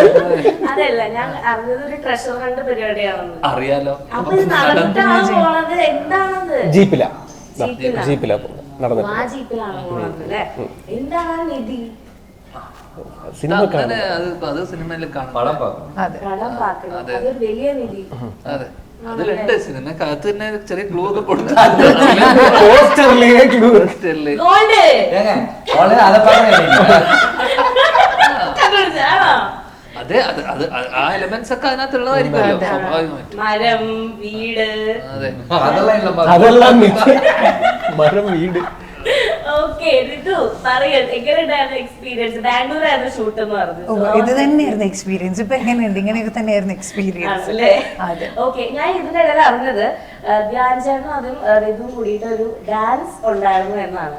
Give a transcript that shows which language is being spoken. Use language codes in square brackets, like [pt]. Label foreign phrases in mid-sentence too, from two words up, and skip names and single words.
[ml] അതല്ല, ഞാൻ അറിഞ്ഞതൊരു ട്രഷർ ഹണ്ട് പരിപാടിയാണെന്ന്. അറിയാലോ. അപ്പൊ ഇത് നടന്നിട്ടാണ് പോണത്, എന്താണത്? ജീപ്പിലാ നടന്നത്. ആ ജീപ്പിലാണ് പോണത് അല്ലേ? എന്താണ് നിധി? സിനിമ അത് സിനിമയിൽ കാണാം, [ta] படம் பார்க்கணும். [ml] കടം പാക്കണം, അതൊരു വലിയ നിധി. അതെ, അതിലുണ്ട് സിനിമക്കകത്ത് തന്നെ ചെറിയ ക്ലൂ ഒക്കെ കൊടുത്തു. ഗോൾഡ് [ta] ஏங்க அவ்வளவுதான், அதை பார்க்கணும். [ml] കണ്ടുപിടിച്ചാണോ? അതെ, അത് ആ എലമെന്റ്സ് ഒക്കെ അതിനകത്തുള്ളതായിരിക്കുമല്ലോ സ്വാഭാവികമായിട്ടും. മരം, വീട്. അതെ, [ta] அதெல்லாம் இல்ல, [ml] അതെല്ലാം മരം, വീട്. ഓക്കെ ഋതു പറയൂ എങ്ങനെയുണ്ടായിരുന്നു എക്സ്പീരിയൻസ്? ബാംഗ്ലൂരായിരുന്നു ഷൂട്ട് എന്ന് പറഞ്ഞു. ഇത് തന്നെയായിരുന്നു എക്സ്പീരിയൻസ്. ഇപ്പൊ എങ്ങനെയുണ്ട്? ഇങ്ങനെയൊക്കെ തന്നെയായിരുന്നു എക്സ്പീരിയൻസ്. അതെ. ഓക്കെ, ഞാൻ ഇതിന്റെ ഇടയിൽ അറിഞ്ഞത് ധ്യാൻ ചേട്ടനും അതും ഋതുവും കൂടിയിട്ട് ഒരു ഡാൻസ് ഉണ്ടായിരുന്നു എന്നാണ്.